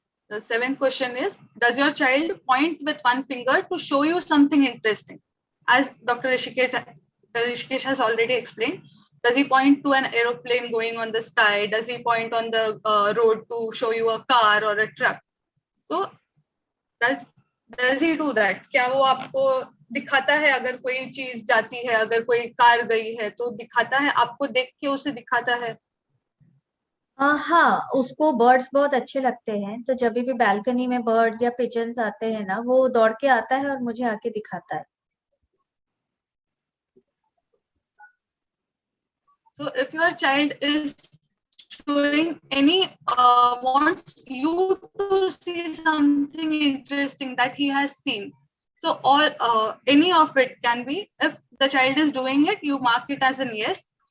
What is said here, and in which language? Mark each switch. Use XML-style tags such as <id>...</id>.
<en>The 7th question is, does your child point with one finger to show you something interesting? As Dr. Rishikesh has already explained, does he point to an aeroplane going on the sky? Does he point on the road to show you a car or a truck? So does he do that?</en> <hi>क्या वो आपको दिखाता है अगर कोई चीज जाती है, अगर कोई कार गई है तो दिखाता है, आपको देख के उसे दिखाता है? हाँ, उसको बर्ड्स बहुत अच्छे लगते हैं, तो जब भी बालकनी में बर्ड्स या पिजन्स आते हैं ना, वो दौड़ के आता है और मुझे आके दिखाता है।</hi> <en>So if your child is showing any wants you to see something interesting that he has seen, so all any of it can be, if the child is doing it, you mark it as an yes.</en>